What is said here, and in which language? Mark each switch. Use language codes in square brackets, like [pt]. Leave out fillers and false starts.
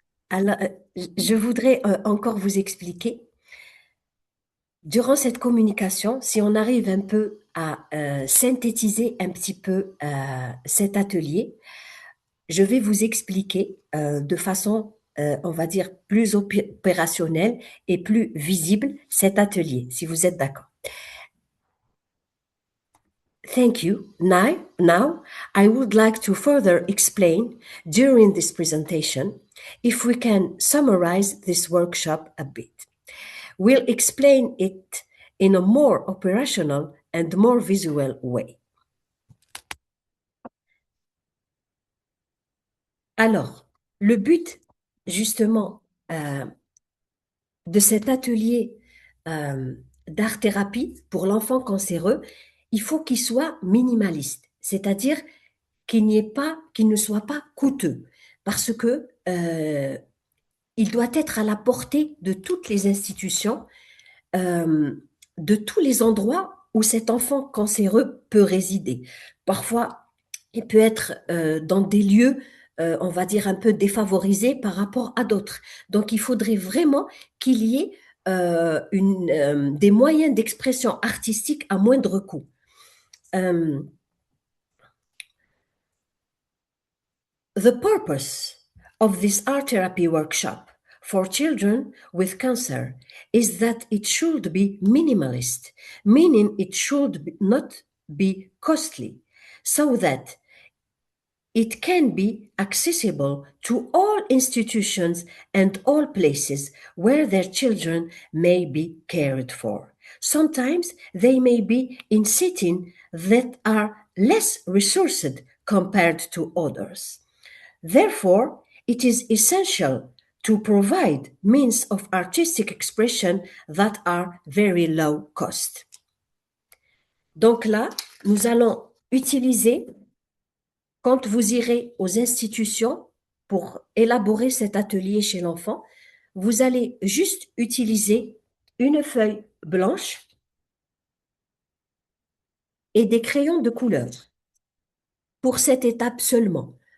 [fr] alors, je voudrais encore vous expliquer. Durant cette communication, si on arrive un peu à synthétiser un petit peu cet atelier, je vais vous expliquer de façon, on va dire, plus opérationnelle et plus visible cet atelier, si vous êtes d'accord. [en] Thank you. Now, I would like to further explain during this presentation if we can summarize this workshop a bit. We'll explain it in a more operational and more visual way. [fr] Alors, le but, justement, de cet atelier d'art-thérapie pour l'enfant cancéreux, il faut qu'il soit minimaliste, c'est-à-dire qu'il ne soit pas coûteux, parce que il doit être à la portée de toutes les institutions, euh, de tous les endroits où cet enfant cancéreux peut résider. Parfois, il peut être dans des lieux, on va dire, un peu défavorisés par rapport à d'autres. Donc, il faudrait vraiment qu'il y ait des moyens d'expression artistique à moindre coût. [en] The purpose of this art therapy workshop for children with cancer is that it should be minimalist, meaning it should not be costly, so that it can be accessible to all institutions and all places where their children may be cared for. Sometimes they may be in settings that are less resourced compared to others. Therefore, it is essential to provide means of artistic expression that are very low cost. [fr] Donc là, nous allons utiliser, quand vous irez aux institutions pour élaborer cet atelier chez l'enfant, vous allez juste utiliser une feuille blanche et des crayons de couleur pour cette étape seulement.